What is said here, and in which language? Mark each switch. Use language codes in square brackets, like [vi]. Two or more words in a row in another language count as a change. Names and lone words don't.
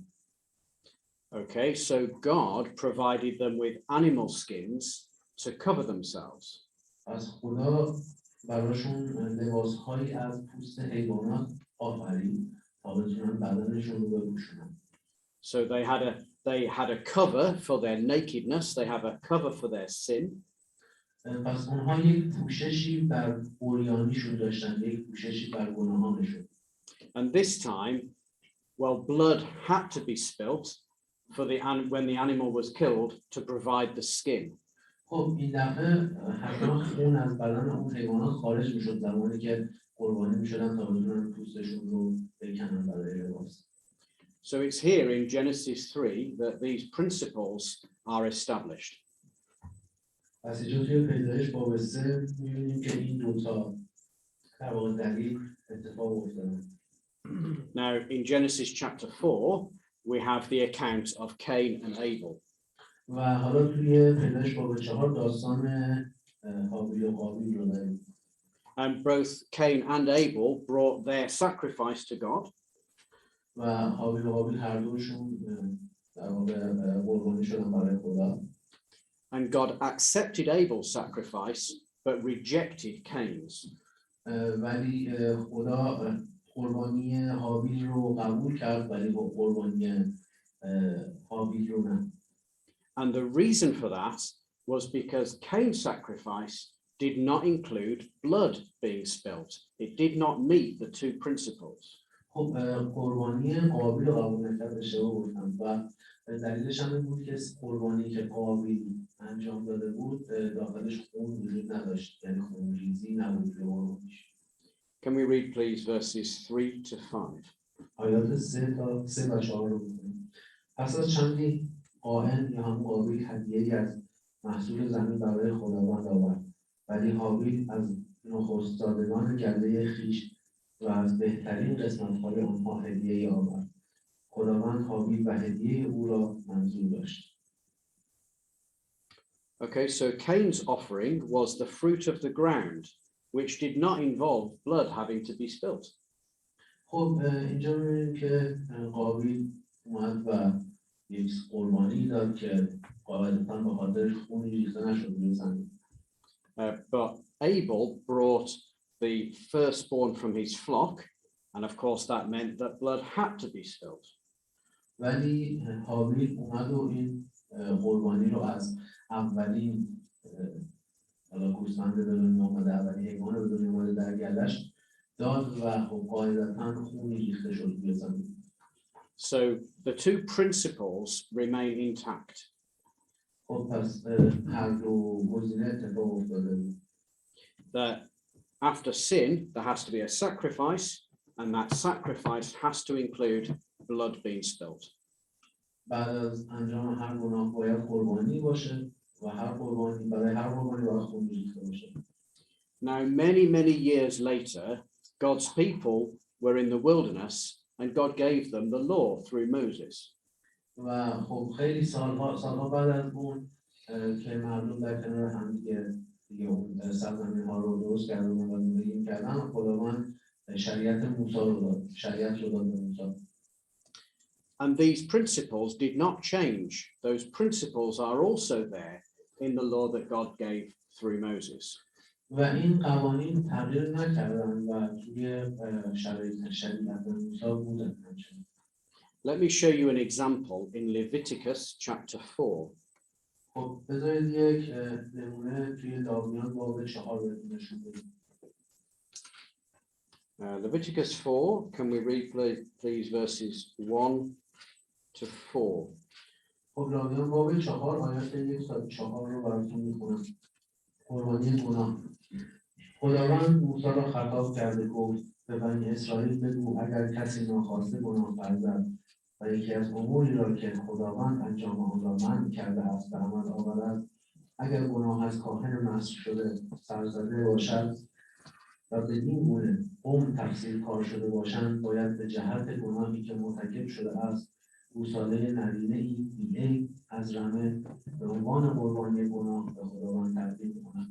[en] Okay, so God provided them with animal skins to cover themselves. [fa] از خدا براشون لباسهایی از پوست حیوانات آفرید تا بتونن بدنشون رو بپوشونن. [en] So they had a cover for their nakedness, they have a cover for their sin. [fa] پس اونها یک پوششی بر عریانیشون داشتن، یک پوششی بر گناهانشون. [en] And this time, well, blood had to be spilt for when the animal was killed to provide the skin. [fa] خب این دفعه حتما خون از بدن اون حیوانات خارج میشد زمانی که قربانی میشدن تا بتونن پوستشون رو بکنن برای لباس. [en] So it's here in Genesis 3 that these principles are established. [fa] پس اینجا توی پیدایش باب 3 می‌بینیم که این دوتا در واقع دلیل اتفاق افتادن. [en] Now in Genesis chapter 4 we have the account of Cain and Abel. [fa] و حالا توی پیدایش باب 4 داستان هابیل و قابیل رو داریم. [en] And both Cain and Abel brought their sacrifice to God. [fa] و هابیل و قابیل هر دوشون در واقع قربانی شدن برای خدا. [en] And God accepted Abel's sacrifice but rejected Cain's. [fa] ولی خدا قربانی هابیل رو قبول کرد ولی با قربانی هابیل رو نه. [en] And the reason for that was because Cain's sacrifice did not include blood being spilt. It did not meet the two principles. [fa] خب قربانی قابیل رو قبول نکرد اشتباه گفتم و دلیلش هم این بود که قربانی که قابیل انجام داده بود داخلش خون وجود نداشت، یعنی خونریزی نبود به قربانیش. [en] Can we read please verses 3 to 5? [fa] آیات 3 و 4 رو بخونیم. پس از چندی قائن یا هم قابیل هدیه‌ای از محصول زمین برای خداوند آورد، ولی هابیل از نخست‌زادگان گله خویش و از بهترین قسمت‌های آنها هدیه‌ای آورد. خداوند هابیل و هدیه او را منظور داشت. [en] Okay, so Cain's offering was the fruit of the ground, which did not involve blood having to be spilt. [fa] خب اینجا می‌بینیم که قابیل اومد و یک قربانی داد که قاعدتاً به خاطر خونی ریخته نشد روی زمین. [en] But Abel brought the firstborn from his flock, and of course that meant that blood had to be spilled. [fa] ولی هابیل اومد و این قربانی رو از اولین گوسفند به دنیا اومده، اولین حیوان به دنیا اومده در گله‌اش داد و خب قاعدتاً خونی ریخته شد روی زمین. [en] So the two principles remain intact. [fa] خب پس هر دو گزینه اتفاق افتاده. [en] That after sin there has to be a sacrifice, and that sacrifice has to include blood being spilled. [fa] بعد از انجام هر گناه باید قربانی باشه و هر قربانی برای هر قربانی باید خون ریخته باشه. [en] Now many years later God's people were in the wilderness and God gave them the law through Moses. [fa] و خب خیلی سالها بعد از اون که مردم در کنار هم دیگه اون سرزمین ها رو درست کردن و زندگی کردن، خداوند شریعت موسی رو داد، شریعت رو داد به موسی. [en] And these principles did not change. Those principles are also there in the law that God gave through Moses. [fa] و این قوانین تغییر نکردن و توی شریعت موسی بودن. [en] Let me show you an example in Leviticus chapter 4. [fa] خب بذارید یک نمونه توی لاویان باب 4 بهتون نشون بدم. [en] Leviticus 4, can we read please verses 1 to 4? [fa] خب لاویان باب 4 آیات 1 تا 4 رو براتون میخونم. قربانی گناه. خداوند موسی را خطاب کرده گفت به بنی اسرائیل بگو اگر کسی ناخواسته گناه ورزد و یکی از اموری را که خداوند انجام آن را منع کرده است به عمل آورد، اگر گناه از کاهن مسح شده سرزده باشد و بدین گونه قوم تفسیر کار شده باشند، باید به جهت گناهی که مرتکب شده است گوساله نرینه‌ای بی‌عیب از رمه به عنوان قربانی گناه به خداوند تقدیم کنند.